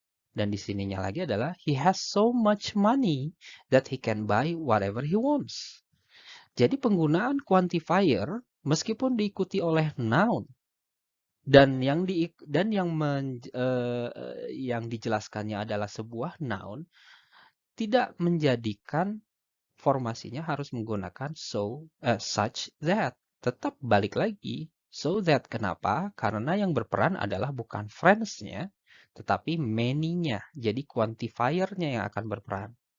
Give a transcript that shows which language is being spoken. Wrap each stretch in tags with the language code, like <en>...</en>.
<id>Dan di sininya lagi adalah</id> <en>he has so much money that he can buy whatever he wants.</en> <id>Jadi penggunaan quantifier meskipun diikuti oleh noun dan yang dijelaskannya adalah sebuah noun, tidak menjadikan formasinya harus menggunakan such that. Tetap balik lagi so that. Kenapa? Karena yang berperan adalah bukan friends-nya, tetapi many-nya. Jadi quantifier-nya yang akan berperan.</id>